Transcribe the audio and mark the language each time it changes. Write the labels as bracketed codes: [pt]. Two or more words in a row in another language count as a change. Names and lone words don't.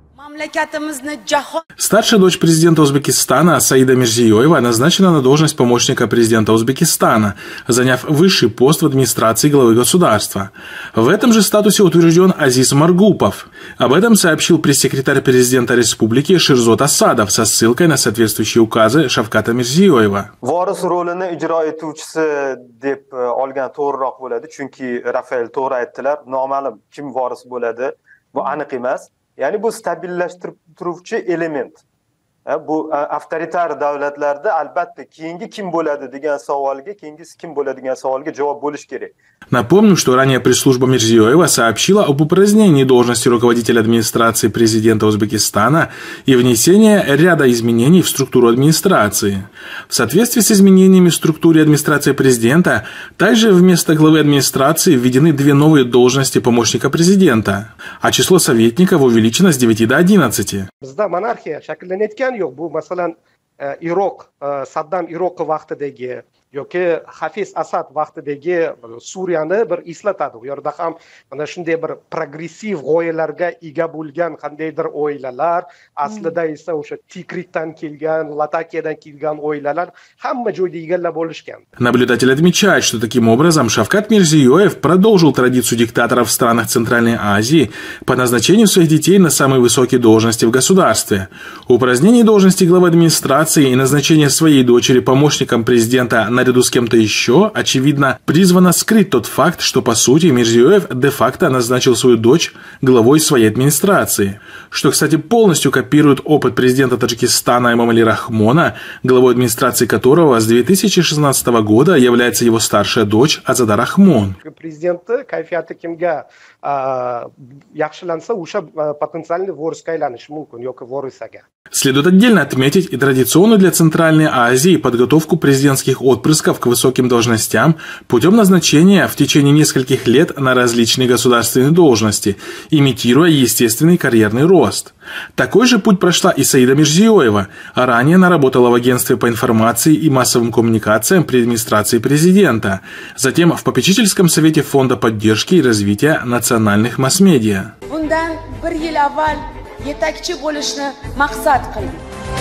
[ru] Старшая дочь президента Узбекистана Саида Мирзиёева назначена на должность помощника президента Узбекистана, заняв высший пост в администрации главы государства. В этом же статусе утвержден Азиз Маргупов. Об этом сообщил пресс-секретарь президента республики Ширзот Асадов со ссылкой на соответствующие указы Шавката Мирзиёева. [uz] Voris rolini ijro etuvchisi deb olgan to'g'riroq bo'ladi, chunki Rafael to'g'ri aytdilar, noma'lum kim voris bo'ladi, bu aniq emas. Ya'ni bu stabillashtiruvchi element. Bu avtoritar davlatlarda albatta keyingi kim bo'ladi degan savolga, keyingisi kim bo'ladi degan savolga javob bo'lish kerak. [ru] Напомню, что ранее пресс-служба Мирзиёева сообщила об упразднении должности руководителя администрации президента Узбекистана и внесении ряда изменений в структуру администрации. В соответствии с изменениями в структуре администрации президента, также вместо главы администрации введены две новые должности помощника президента, а число советников увеличено с 9 до 11. [uz] Yo'q, bu masalan Saddam Iroq vaqtidagi yoki Hafiz Asad vaqtidagi Suriyani bir eslatadi. U yerda ham mana shunday bir progressiv g'oyalarga ega bo'lgan qandaydir oilalar, aslida esa o'sha Tikrikdan kelgan, Latakiyadan kelgan oilalar hamma joyda egallab olishgan. [ru] Наблюдатель отмечает, что таким образом Шавкат Мирзиёев продолжил традицию диктаторов в странах Центральной Азии по назначению своих детей на самые высокие должности в государстве. Упразднение должности главы администрации и назначение своей дочери помощником президента наряду с кем-то еще, очевидно, призвано скрыть тот факт, что, по сути, Мирзиёев де-факто назначил свою дочь главой своей администрации. Что, кстати, полностью копирует опыт президента Таджикистана Эмомали Рахмона, главой администрации которого с 2016 года является его старшая дочь Азада Рахмон. [uz] Президенты kayfiyati kimga yaxshilansa o'sha потенциальный vorisga aylanishi mumkin yoki vorisaga. [ru] Следует отдельно отметить и традиционную для Центральной Азии подготовку президентских отпрысков к высоким должностям путем назначения в течение нескольких лет на различные государственные должности, имитируя естественный карьерный рост. Такой же путь прошла и Саида Мирзиёева, а ранее она работала в агентстве по информации и массовым коммуникациям при администрации президента, затем в попечительском совете Фонда поддержки и развития национальных масс-медиа. [uz] Bundan bir yil avval yetakchi bo'lishni maqsad qildim.